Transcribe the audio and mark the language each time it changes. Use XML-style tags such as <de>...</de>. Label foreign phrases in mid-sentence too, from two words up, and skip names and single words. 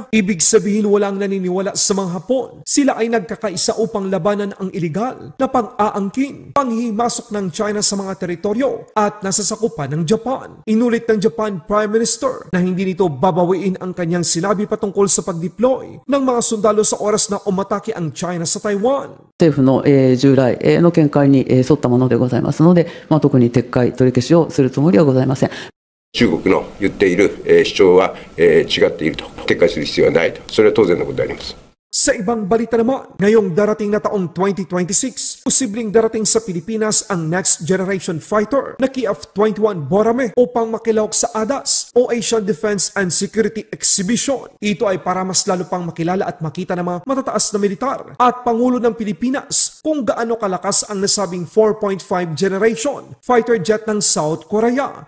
<tl>Ibig sabihin walang naniniwala sa mga Hapon. Sila ay nagkakaisa upang labanan ang iligal na pang-aangkin, panghimasok ng China sa mga teritoryo at nasasakupan ng Japan. Inulit ng Japan</tl> <en>Prime Minister</en> <tl>na hindi nito babawiin ang kanyang sinabi patungkol sa pag-deploy ng mga sundalo sa oras na umatake ang China sa Taiwan.</tl> <ja>政府の従来の見解に沿ったものでございますので、特に撤回、取り消しをするつもりはございません。中国の言っている主張は違っていると、撤回する必要はないと、それは当然のことであります。</ja> <tl>Sa ibang balita naman, ngayong darating na taong 2026, posibleng darating sa Pilipinas ang</tl> <en>next generation fighter</en> <tl>na KF-21 Borame upang makilahok sa ADAS o Asian Defense and Security Exhibition. Ito ay para mas lalo pang makilala at makita ng mga matataas na militar at Pangulo ng Pilipinas kung gaano kalakas ang nasabing 4.5</tl> <en>generation fighter jet</en> <tl>ng South Korea.</tl>